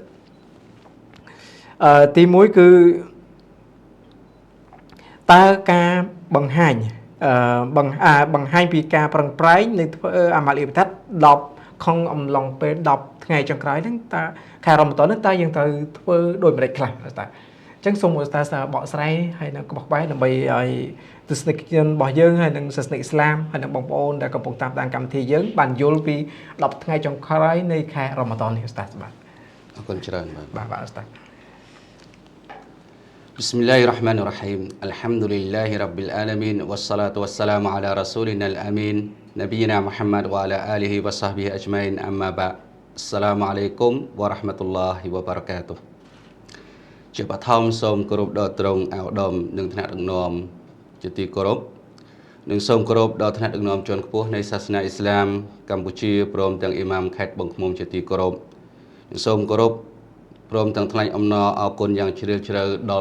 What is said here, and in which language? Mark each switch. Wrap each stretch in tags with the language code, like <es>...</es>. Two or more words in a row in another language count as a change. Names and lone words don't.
<km>ទី1គឺតើការបង្ហាញពីការប្រឹងប្រែងនៃធ្វើអាម៉ាលីបតាត់10ក្នុងអំឡុងពេល10ថ្ងៃចុងក្រោយហ្នឹងតើខែរ៉ាម៉ាដនហ្នឹងតើយើងត្រូវធ្វើដូចម្តេចខ្លះតើអញ្ចឹងសូមអ៊ូស្តាសបកស្រាយហើយនឹងក្បោះក្បាយដើម្បីឲ្យទស្សនិកជនរបស់យើងហើយនឹងសាសនិកអ៊ីស្លាមហើយនឹងបងប្អូនដែលកំពុងតាមដានកម្មវិធីយើងបានយល់ពី10ថ្ងៃចុងក្រោយនៃខែរ៉ាម៉ាដននេះអ៊ូស្តាសបាទ អរគុណច្រើន បាទអ៊ូស្តាស</km> <ar>بسم الله الرحمن الرحيم الحمد لله رب العالمين والصلاة والسلام على رسولنا الأمين نبينا محمد وعلى آله وصحبه أجمعين أما بعد السلام عليكم ورحمة الله وبركاته</ar> <km>ជាបឋមសូមគោរពដល់ត្រង់អាវដំនិងថ្នាក់ដឹកនាំជាទីគោរពនិងសូមគោរពដល់ថ្នាក់ដឹកនាំជាន់ខ្ពស់នៃសាសនាអ៊ីស្លាមកម្ពុជាព្រមទាំងអ៊ីម៉ាមខេត្តបឹងឃ្មុំជាទីគោរពនិងសូមគោរពព្រមទាំងថ្លែងអំណរអគុណយ៉ាងជ្រាលជ្រៅដល់</km>